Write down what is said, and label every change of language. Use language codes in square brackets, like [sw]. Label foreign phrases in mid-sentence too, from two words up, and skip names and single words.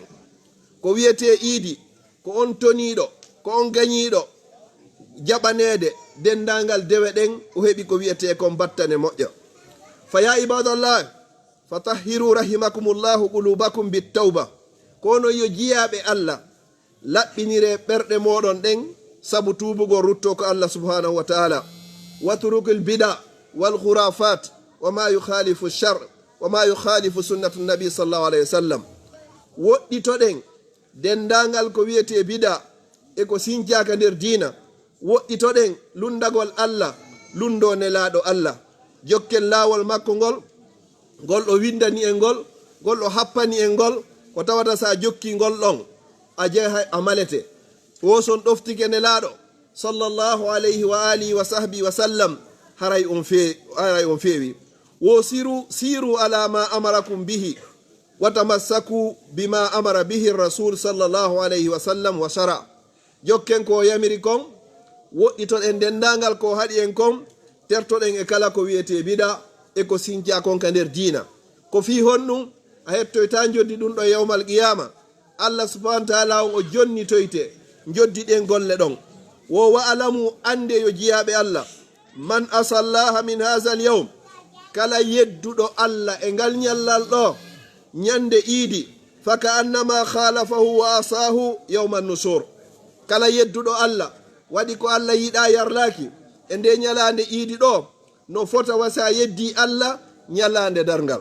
[ff] ko wiyete iidi ko on toniiɗo, ko on gañiiɗo jaɓaneede dendangal dewe ɗen, o heɓi ko wiyete kon battane moƴƴo. [ar] فيا عباد الله فطهروا رحمكم الله قلوبكم بالتوبة. [ff] kono yo jiyaaɓe Allah laɓɓinire ɓerɗe moɗon ɗen sabu tuubugol rutto ko Allah [ar] سبحانه وتعالى. واترك البدع والخرافات وما يخالف الشرع وما يخالف سنة النبي صلى الله عليه وسلم. [ff] woɗɗitoɗen dendangal ko wiyete bida e ko sinjaka nder diina. woɗɗitoɗen lundagol Allah, lundo nelaɗo Allah, jokken lawol makko ngol o windani en ngol o happani en ngol, ko tawata sa jokki ngol ɗon a jeeha a malete. woson ɗoftike nelaɗo [ar] صلى الله عليه وعلى آله وصحبه وسلم [ff] haray on feewi. [ar] وسيروا على ما أمركم به وتمسكوا بما أمر به رسول صلى الله عليه وسلم وشرع. [ff] jokken ko yamiri kon, woɗɗitoɗen dendangal ko haɗi en kon, tertoɗen e kala ko wiyete bida e ko sinca kon ka nder diina. ko fi honɗum a hettoyta joddi ɗum ɗo [ar] يوم القيامة. [ff] Allah [ar] سبحانه وتعالى [ff] on o jonnitoyte joddiɗen golle ɗon. [ar] واعلموا [ff] ande yo jiyaɓe Allah, [ar] من أصلح من هذا اليوم, [ff] kala yedduɗo Allah e ngal ñallal ɗo ñande iidi, [ar] فكأنما خالفه وعصاه يوم النشور. [ff] kala yedduɗo Allah waɗi ko Allah yiɗa yarlaki e nde ñalande iidi ɗo, no fota wasa yeddi Allah ñalande darngal.